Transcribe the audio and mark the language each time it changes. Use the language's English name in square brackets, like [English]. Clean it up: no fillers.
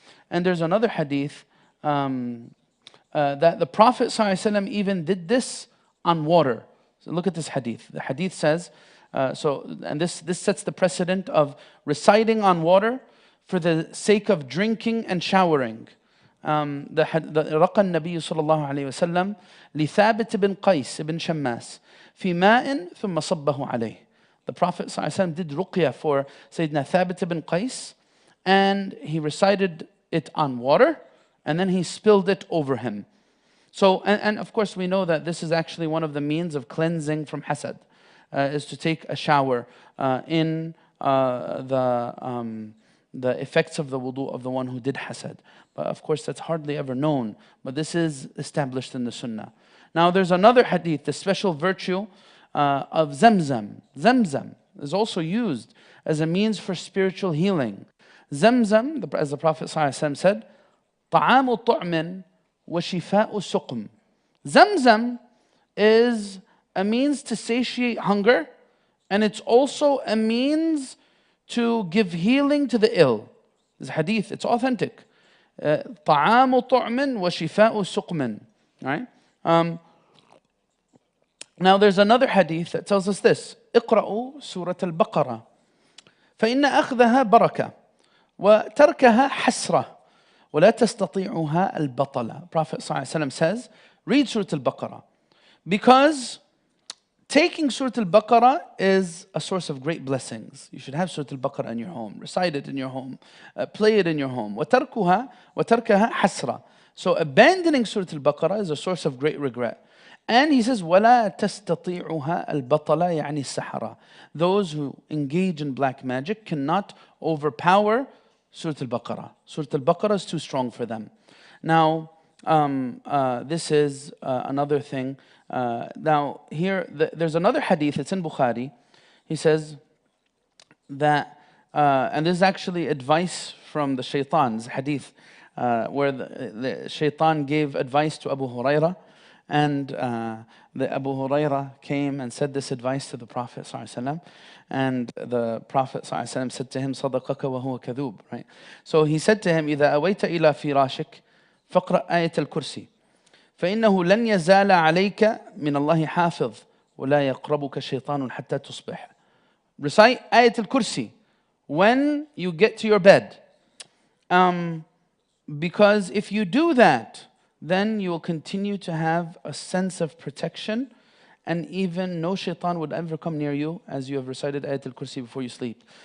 [English] And there's another hadith that the Prophet ﷺ even did this on water. So look at this hadith. The hadith says, this sets the precedent of reciting on water for the sake of drinking and showering. [Arabic] رقى النبي صلى الله عليه وسلم لثابت بن قيس بن شماس في ماء ثم صبه عليه. [English] The Prophet ﷺ did ruqya for Sayyidina Thabit ibn Qais, and he recited it on water, and then he spilled it over him. So, and of course we know that this is actually one of the means of cleansing from hasad, is to take a shower in the effects of the wudu of the one who did hasad. But of course that's hardly ever known, but this is established in the sunnah. Now there's another hadith, the special virtue of Zamzam. Zamzam is also used as a means for spiritual healing. Zamzam, as the Prophet ﷺ said, طعام طعم وشفاء سقم. Zamzam is a means to satiate hunger, and it's also a means to give healing to the ill. This hadith, it's authentic. [Arabic] طعام طعم وشفاء سقم. Right? [English] Now there's another hadith that tells us this. [Arabic] اقرأوا سورة البقرة فإن أخذها بركة وتركها حسرة ولا تستطيعها البطلة. [English] Prophet ﷺ says, read Surat Al-Baqarah, because taking Surat Al-Baqarah is a source of great blessings. You should have Surat Al-Baqarah in your home, recite it in your home, play it in your home. وتركها حسرة. So abandoning Surat Al-Baqarah is a source of great regret. [Arabic] And he says, وَلَا تَسْتَطِيعُهَا الْبَطَلَ يعني السَّحَرَةِ. [English] Those who engage in black magic cannot overpower Surat Al-Baqarah. Surat Al-Baqarah is too strong for them. Now, this is another thing. Now, here, there's another hadith, it's in Bukhari. He says that, and this is actually advice from the shaitan's hadith, where the shaitan gave advice to Abu Hurairah. And the Abu Hurairah came and said this advice to the Prophet ﷺ, and the Prophet ﷺ said to him, صَدَقَكَ وَهُوَ كَذُوب. Right? [Arabic] So he said to him, إِذَا أَوَيْتَ إِلَى فِرَاشِكَ فَقْرَأْ آيَةَ الْكُرْسِي فَإِنَّهُ لَنْ يَزَالَ عَلَيْكَ مِنَ اللَّهِ حَافِظ وَلَا يَقْرَبُكَ شَيْطَانٌ حَتَّى تُصْبِحَ. [English] Recite Ayat al-Kursi when you get to your bed. Because if you do that, then you will continue to have a sense of protection, and even no shaitan would ever come near you as you have recited Ayat al-Kursi before you sleep.